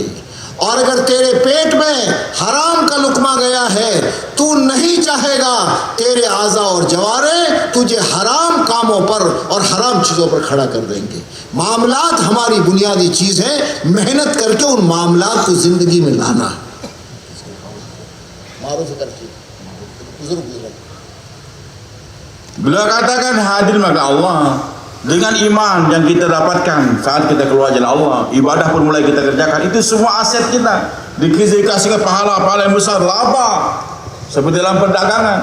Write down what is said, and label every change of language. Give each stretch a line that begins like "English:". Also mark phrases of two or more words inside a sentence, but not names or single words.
Hindi: और अगर तेरे पेट में हराम का लुकमा गया है, तू नहीं चाहेगा तेरे आज़ा और जवारे तुझे हराम कामों पर और हराम चीज़ों पर खड़ा कर देंगे। मामलात हमारी बुनियादी चीज़ है, मेहनत करके उन मामलात को ज़िंदगी में लाना।
Indonesian: Beliau katakan hadir maka Allah dengan iman yang kita dapatkan saat kita keluar jalan Allah, ibadah pun mulai kita kerjakan, itu semua aset kita dikasihkan pahala-pahala yang besar, laba seperti dalam perdagangan.